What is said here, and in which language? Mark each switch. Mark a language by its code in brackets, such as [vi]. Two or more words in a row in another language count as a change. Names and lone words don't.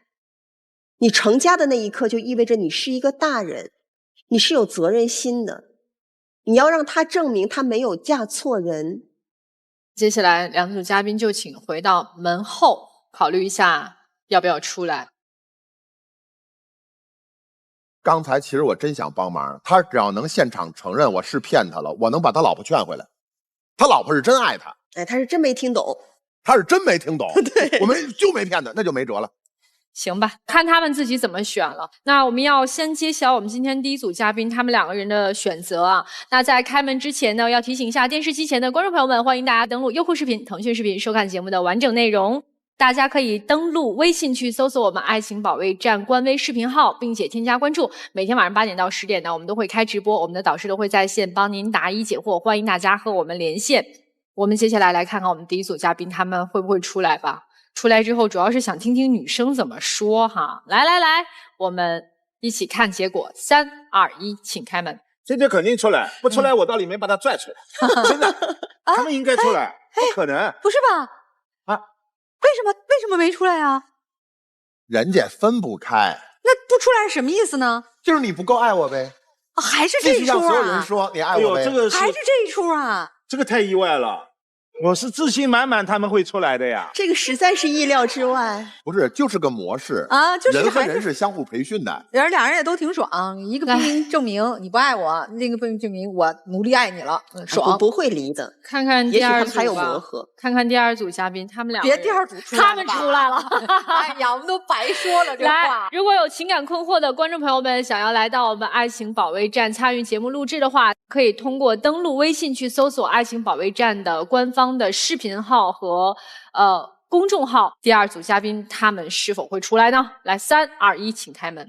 [zh] 你成家的那一刻就意味着你是一個大人，你是有責任心的，你要讓他證明他沒有嫁錯人。接下來兩組嘉賓就請回到門後，考慮一下要不要出來。剛才其實我真想幫忙，他只要能現場承認我是騙他了，我能把他老婆勸回來。他老婆是真愛他，哎，他是真沒聽懂，他是真沒聽懂，對，我们就沒騙他，那就沒轍了。行吧，看他們自己怎麼選了。那我們要先揭曉我們今天第一組嘉賓他們兩個人的選擇啊。那在開門之前呢，要提醒一下電視機前的觀眾朋友們，歡迎大家登錄優酷視頻、騰訊視頻收看節目的完整內容。大家可以登錄微信去搜索我們愛情保衛戰官微視頻號，並且添加關注。每天晚上8點到10點呢，我們都會開直播，我們的導師都會在線幫您答疑解惑，歡迎大家和我們連線。我們接下來看看我們第一組嘉賓他們會不會出來吧。出來之後主要是想聽聽女生怎麼說哈。來，我們一起看結果，3、2、1，請開門。這就肯定出來，不出來我到裡面把他拽出來。真的，他們應該出來，不可能。不是吧？啊？為什麼沒出來啊？人家分不開。那不出來是什麼意思呢？就是你不夠愛我唄。還是這一出啊？必須讓所有人說你愛我唄。這個還是這一出啊？這個太意外了。我是自信滿滿他們會出來的呀，這個實在是意料之外。不是，就是個模式啊，就是人和人是相互培訓的。俩人也都挺爽，一個不能證明你不愛我，另一個不能證明我努力愛你了，爽。不會離的。看看第二組吧，還有磨合。看看第二組嘉賓，他們倆。別第二組出來了，他們出來了。哎呀，我們都白說了這話。來，如果有情感困惑的觀眾朋友們想要來到我們愛情保衛戰參與節目錄製的話，可以通過登錄微信去搜索愛情保衛戰的官方的視頻號和公眾號。第二組嘉賓他們是否會出來呢？來，3、2、1，請開門。